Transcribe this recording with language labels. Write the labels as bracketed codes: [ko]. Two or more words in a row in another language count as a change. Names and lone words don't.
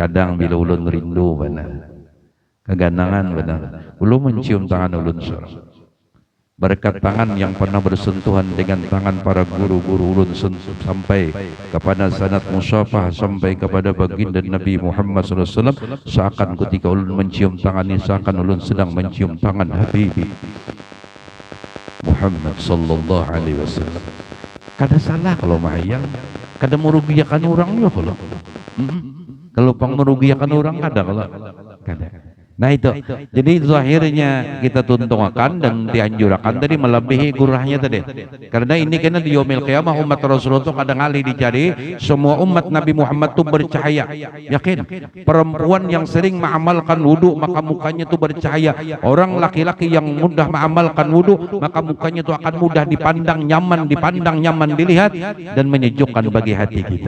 [bjn] kadang bila ulun rindu benar, keganangan benar, ulun mencium tangan ulun berkat tangan yang pernah bersentuhan dengan tangan para guru-guru ulun sampai kepada sanad musyafah, sampai kepada baginda Nabi Muhammad SAW. Seakan ketika ulun mencium tangan ini, seakan ulun sedang mencium tangan Habibi Muhammad [ar] sallallahu alaihi wasallam. [bjn] Kada salah kalau mayang, kada merugikan orang ya kalau. Kalau pang merugikan orang kada kalau. Kada. Nah itu. Jadi zahirnya kita tuntungkan dan dianjurkan tadi melebihi gurahnya tadi. Karena ini kena di [ar] yaumil qiyamah [bjn] umat Rasulullah itu kadang kali dicari semua umat Nabi Muhammad itu bercahaya. Yakin? Perempuan yang sering mengamalkan wudu maka mukanya itu bercahaya. Orang laki-laki yang mudah mengamalkan wudu maka mukanya itu akan mudah dipandang nyaman dilihat dan menyejukkan bagi hati kita.